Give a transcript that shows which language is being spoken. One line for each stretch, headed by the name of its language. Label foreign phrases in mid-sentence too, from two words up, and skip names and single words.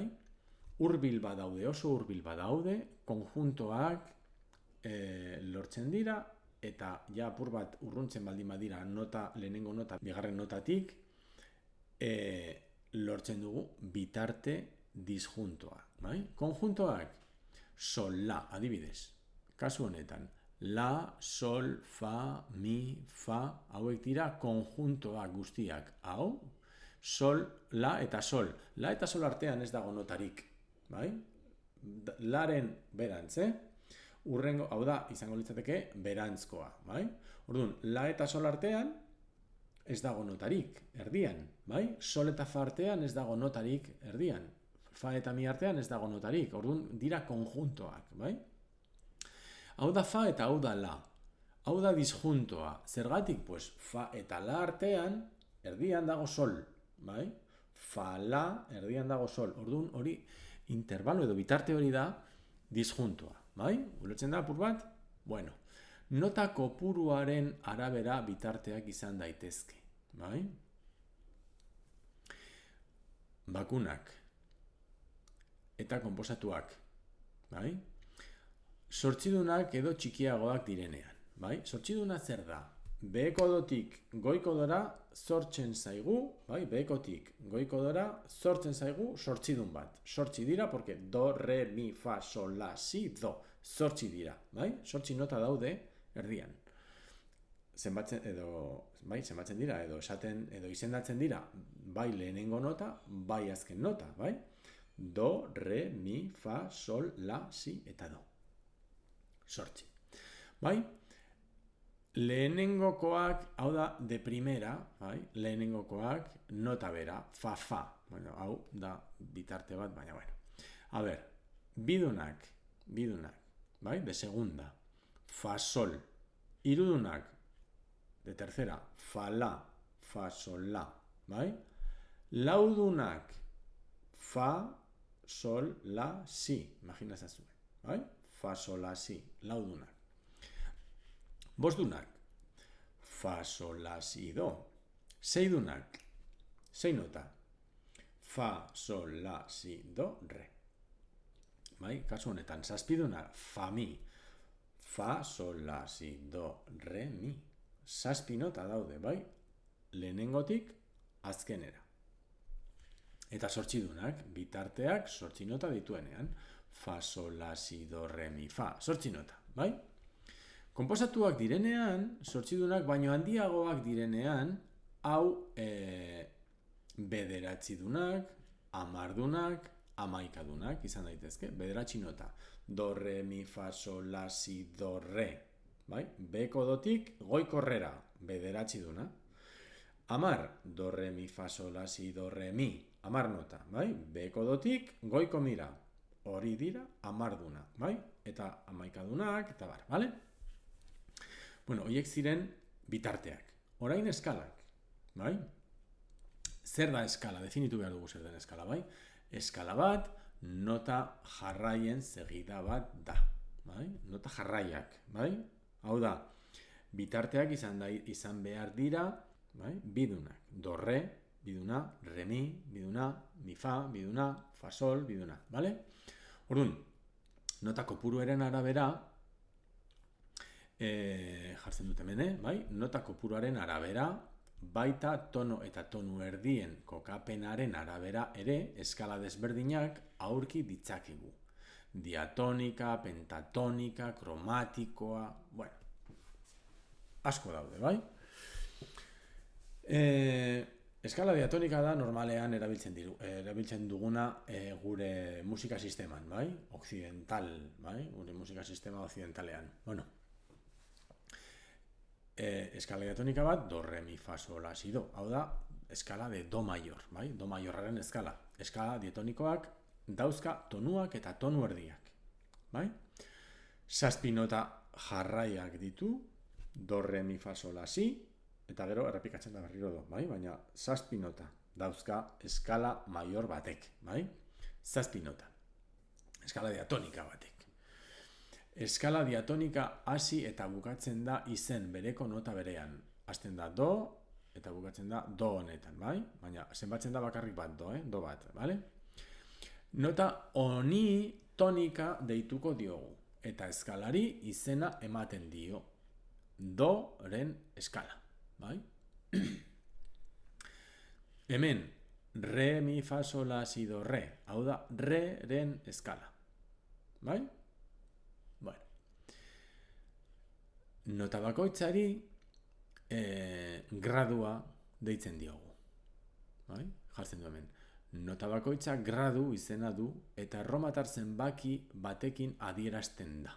Basque: Hurbil badaude, oso hurbil badaude, konjuntoak lortzen dira, eta ja apur bat urruntzen baldin badira lehenengo nota, bigarren notatik, lortzen dugu bitarte disjuntoa, bai? Konjuntoak, sol, la, adibidez. Kasu honetan, la, sol, fa, mi, fa, hauek dira konjuntoak guztiak. Hau, sol, la eta sol. La eta sol artean ez dago notarik, bai? Laren berantz, Urrengo, hau da, izango litzateke berantzkoa, bai? Orduan, la eta sol artean ez dago notarik, erdian, bai? Sol eta fa artean ez dago notarik, erdian. Fa eta mi artean ez dago notarik, orduan dira konjuntoak, bai? Hau da fa eta hau da la. Hau da disjuntoa. Zergatik? Pues fa eta la artean erdian dago sol, bai? Fa, la, erdian dago sol. Orduan hori intervalo edo bitarte hori da disjuntoa, bai? Ulertzen da apur bat? Bueno, nota kopuruaren arabera bitarteak izan daitezke, bai? Bakunak eta konposatuak, bai? Zortzidunak edo txikiagoak direnean, bai? Zortziduna zer da? behekodotik goikodora sortzen zaigu, bai, behekotik goikodora sortzen zaigu sortzidun bat. Sortzi dira, porque do, re, mi, fa, sol, la, si, do. Sortzi dira, bai? Sortzi nota daude erdian. Zenbatzen dira, edo izendatzen dira, bai lehenengo nota, bai azken nota, bai? Do, re, mi, fa, sol, la, si, eta do. Sortzi. Bai? Lehenengokoak, hau da,
Spanish: de primera,
Basque: bai? Lehenengokoak, nota bera, fa, fa. Bueno, hau da bitarte bat, baina, bueno. A ber, bidunak, bai?
Spanish: De segunda,
Basque: fa, sol. Hirudunak,
Spanish: de tercera,
Basque: fa, la, fa, sol, la, bai? Laudunak, fa, sol, la, si. Imagina zazue, bai? Fa, sol, la, si. Laudunak. Bosdunak, fa, sol, la, si, do. Seidunak, sei nota. Fa, sol, la, si, do, re. Bai, kasu honetan, zazpidunak, fa, mi. Fa, sol, la, si, do, re, mi. Zazpi nota daude, bai? Lehenengotik azkenera. Eta zortzidunak, bitarteak zortzi nota dituenean. Fa, sol, la, si, do, re, mi, fa. Zortzi nota, bai? Konposatuak direnean, zortzidunak baino handiagoak direnean, hau bederatzidunak, hamardunak, hamaikadunak izan daitezke. Bederatzi nota. Do, re, mi, fa, sol, la, si, do, re. Bai? Behekodotik goikorrera, bederatziduna. Hamar, do, re, mi, fa, sol, la, si, do, re, mi. Hamar nota, bai? Behekodotik goiko mira. Hori dira, hamarduna, bai? Eta hamaikadunak, eta bar, bale? Bueno, horiek ziren bitarteak. Orain eskalak, bai? Zer da eskala? Definitu behar dugu zer den eskala, bai? Eskala bat, nota jarraien segida bat da, bai? Nota jarraiak, bai? Hau da, bitarteak izan behar dira, bai? Bidunak, do, re, biduna, re, biduna, mi, fa, biduna, fa, sol, biduna, bale? Orduan, nota kopuruaren arabera, jartzen dut hemen, bai? Nota kopuruaren arabera, baita tono eta tonu erdien kokapenaren arabera ere eskala desberdinak aurki ditzakegu. Diatonika, pentatonika, kromatikoa, bueno, asko daude, bai? Eskala diatonika da normalean erabiltzen duguna gure musika sisteman, bai? Occidental, bai? Gure musika sistema occidentalean. Bueno, eskala diatonika bat, do, re, mi, fa, sol, la, si, do. Hau da, eskala
Spanish: de do mayor,
Basque: bai? Do mayorraren eskala. Eskala diatonikoak dauzka tonuak eta tonu erdiak, bai? Zazpi nota jarraiak ditu, do, re, mi, fa, sol, la, si, eta gero errepikatzen da berriro do, bai? Baina zazpi nota dauzka eskala mayor batek, bai? Zazpi nota. Eskala diatonika batek. Eskala diatonika hasi eta bukatzen da izen bereko nota berean. Hasten da do eta bukatzen da do honetan, bai? Baina zenbatzen da bakarrik bat do, do bat, bale? Nota honi tonika deituko diogu eta eskalari izena ematen dio. Do-ren eskala, bai? Hemen, re, mi, fa, sol, la, si, do, re. Hau da, re-ren eskala, bai? Bueno, nota bakoitzari gradua deitzen diogu. Bai? Jartzen du hemen. Nota bakoitza gradu izena du eta erromatar zenbaki batekin adierazten da.